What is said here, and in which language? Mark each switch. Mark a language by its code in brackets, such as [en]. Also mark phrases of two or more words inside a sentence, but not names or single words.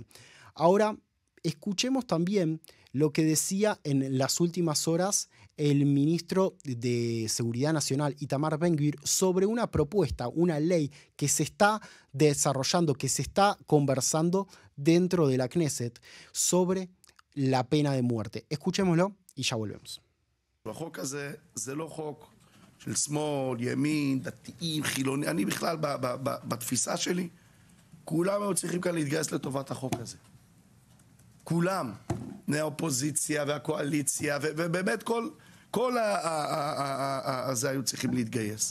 [es] Ahora, escuchemos también lo que decía en las últimas horas el ministro de Seguridad Nacional, Itamar Ben-Gvir, sobre una propuesta, una ley que se está desarrollando, que se está conversando dentro de la Knesset sobre la pena de muerte. Escuchémoslo y ya volvemos. [he] החוק הזה זה לא חוק של שמאל, ימין, דתיים, חילוני. אני בכלל בתפיסה שלי, כולם היו צריכים כאן להתגייס לטובת החוק הזה. כולם, מהאופוזיציה והקואליציה, ובאמת כל הזה היו צריכים להתגייס.